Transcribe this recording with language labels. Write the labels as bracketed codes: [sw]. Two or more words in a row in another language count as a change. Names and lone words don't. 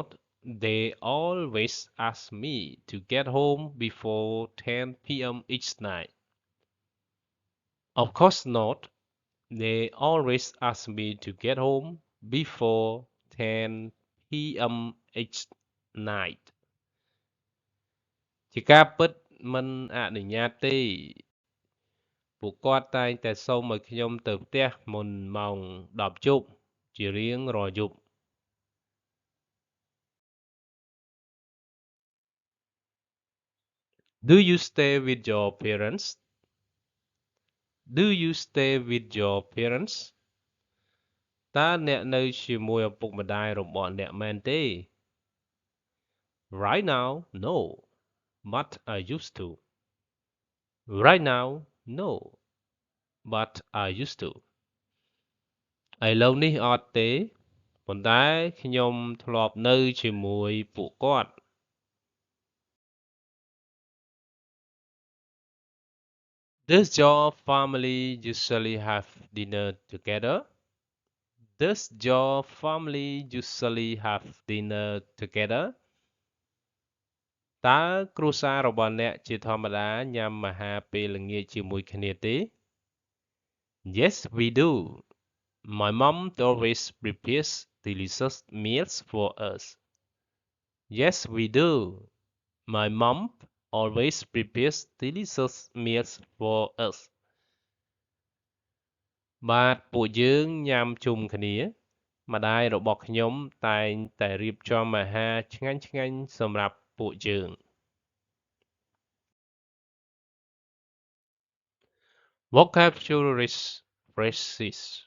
[en] They always ask me to get home before 10 p.m. each night. Of course not. They always ask me to get home before 10 p.m. each night. [km] ជាការពិតមិនអនុញ្ញាតទេពួកគាត់តែងតែសុំឲ្យខ្ញុំទៅផ្ទះមុនម៉ោង10យប់ជារៀងរាល់យប់ [en] Do you stay with your parents? Do you stay with your parents? [km] តើអ្នកនៅជាមួយឪពុកម្ដាយរបស់អ្នកមែនទេ [en] Right now, no, but I used to. Right now, no, but I used to. [km] ឥឡូវនេះអត់ទេប៉ុន្តែខ្ញុំធ្លាប់នៅជាមួយពួកគាត់ [en] Does your family usually have dinner together? Does your family usually have dinner together? [km] តើគ្រួសាររបស់អ្នកជាធម្មតាញ៉ាំអាហារពេលល្ងាចជាមួយគ្នាទេ [en] Yes, we do. My mom always prepares delicious meals for us. Yes, we do. My mom always prepares delicious meals for us. [km] បាទពួកយើងញ៉ាំជុំគ្នាម្ដាយរបស់ខ្ញុំតែងតែរៀបចំអាហារឆ្ងាញ់ៗសម្រាប់ពួកយើង [en] Vocabulary phrases